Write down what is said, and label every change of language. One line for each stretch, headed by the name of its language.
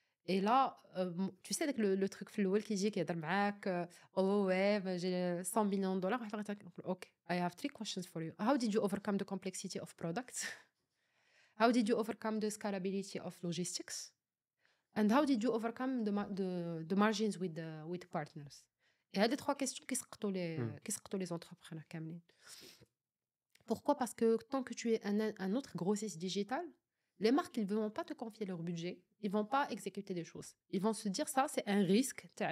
French: Et là, tu sais, avec le truc فلول qui dit qu'il y a
Arabic: معاك,
French: oh ouais, j'ai 100 millions de dollars.
English: Okay, I have 3 questions for you. How did you overcome the complexity of products? How did you overcome the scalability of logistics? And how did you overcome the margins with partners?
French: Et
Arabic: هاد
French: 3 questions
Arabic: كيسقطوا
French: les entrepreneurs كاملين. Pourquoi? Parce que tant que tu es un autre grossiste digital, les marques, ils ne vont pas te confier leur budget. Ils ne vont pas exécuter des choses. Ils vont se dire, ça, c'est un risque.